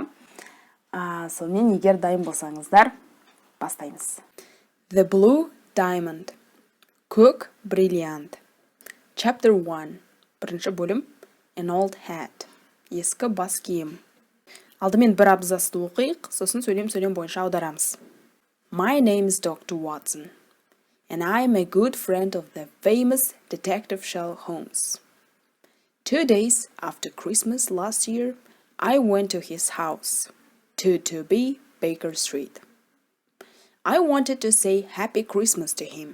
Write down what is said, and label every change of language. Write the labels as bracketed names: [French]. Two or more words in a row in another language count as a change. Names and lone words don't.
[Kazakh] Сонымен егер дайын болсаңыздар, бастаймыз. [English] The Blue Diamond. [Kazakh] Көк бриллиант. [English] Chapter 1. [Kazakh] Бірінші бөлім. [English] An old hat. [Kazakh] Ескі бас киім. Алдымен бір абзацты оқиық, сосын сөйлем бойынша аударамыз. [English] My name is Dr. Watson, and I am a good friend of the famous detective Sherlock Holmes. 2 days after Christmas last year, I went to his house, 2B Baker Street. I wanted to say Happy Christmas to him.